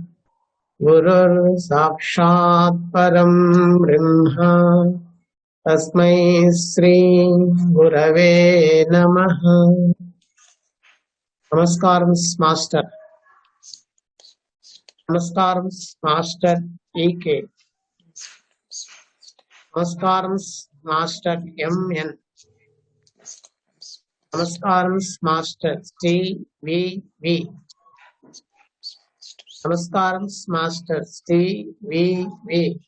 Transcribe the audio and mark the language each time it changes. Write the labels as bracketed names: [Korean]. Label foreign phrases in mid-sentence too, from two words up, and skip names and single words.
[Sanskrit] गुरुर्साक्षात् परं ब्रह्म तस्मै श्री गुरवे नमः। [Telugu] నమస్కారం మాస్టర్। నమస్కారం మాస్టర్ ఈకే. నమస్కారం మాస్టర్ ఎంఎన్. నమస్కారం మాస్టర్ సివివి. నమస్కారం మాస్టర్ సివివి.